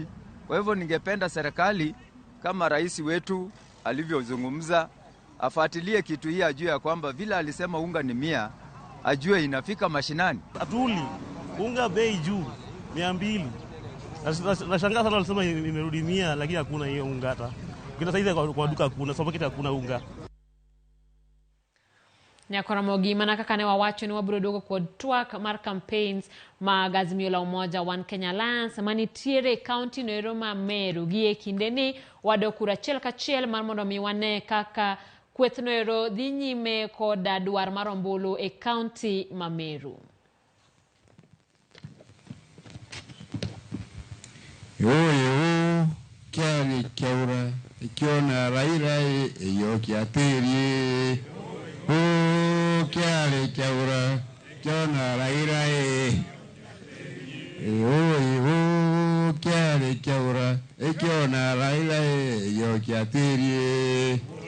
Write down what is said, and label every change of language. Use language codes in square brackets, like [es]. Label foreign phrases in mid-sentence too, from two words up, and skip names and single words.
[sw] Kwa hivyo ningependa serikali kama rais wetu alivyozungumza afuatilie kitu hii, ajue ya kwamba vile alisema unga ni 100, ajue inafika mashinani. Atuli unga bei juu 200. Nashangaa sana alisema imerudi 100, lakini hakuna hiyo unga hata. Kila saizi kwa duka kuna supermarket hakuna unga. [luo] Ramogi mana kaka ne wawacho ni wabiro duogo kod twak mar campaigns mag Azimio la Umoja One Kenya Alliance manitiere county noero ma Meru gi e kinde ni wado kura achiel kachiel mar mondo mi wane kaka kweth noero dhi nyime kod dwar mar ombulu e county ma Meru. [ki] Yo kiari kiaura ikiona Raila iyo kiatiri. Kiari kiaura ikiona Raila yo kiari kiaura ikiona Raila iyo kiatiri.